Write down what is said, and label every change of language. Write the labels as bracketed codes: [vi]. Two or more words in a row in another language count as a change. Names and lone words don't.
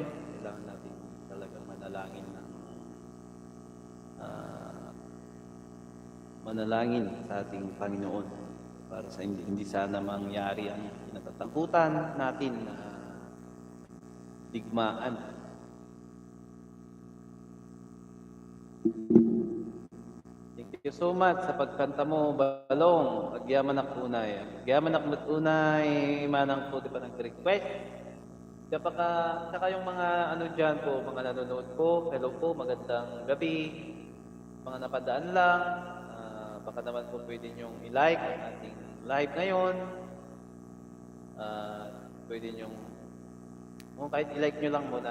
[tl] Kailangan natin talagang manalangin manalangin sa ating Panginoon para sa hindi sana mangyari ang kinatatakutan natin na digmaan. [en] Thank you so much [tl] sa pagkanta mo, Balong. [ilo] Agyaman ak unay. Agyaman ak unay, manang po di pa nag-request. [tl] Tsaka yung mga ano dyan po, mga nanonood po, hello po, magandang gabi. Mga napadaan lang, baka naman po pwede nyong i-like ang ating live ngayon. Pwede nyong, kahit i-like nyo lang muna.